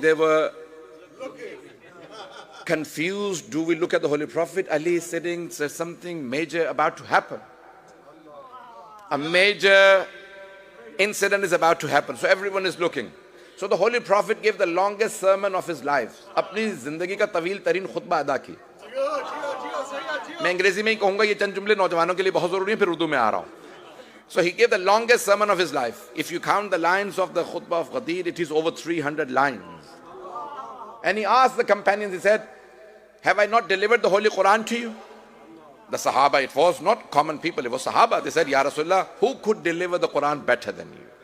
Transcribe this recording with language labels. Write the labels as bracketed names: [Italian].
[English] They were confused. Do we look at the Holy Prophet? Ali is sitting, there's something major about to happen. A major incident is about to happen. So everyone is looking. So the Holy Prophet gave the longest sermon of his life. [Urdu] Apni zindagi ka tawil tarin khutbah ada ki. میں انگریزی میں ہی کہوں گا, یہ چند جملے نوجوانوں کے لیے بہت ضروری ہیں, پھر اردو میں آ رہا ہوں. [English] So he gave the longest sermon of his life. If you count the lines of the khutbah of Ghadir, it is over 300 lines. And he asked the companions, he said, "Have I not delivered the Holy Quran to you?" The Sahaba, it was not common people, it was Sahaba. They said, "Ya Rasulullah, who could deliver the Quran better than you?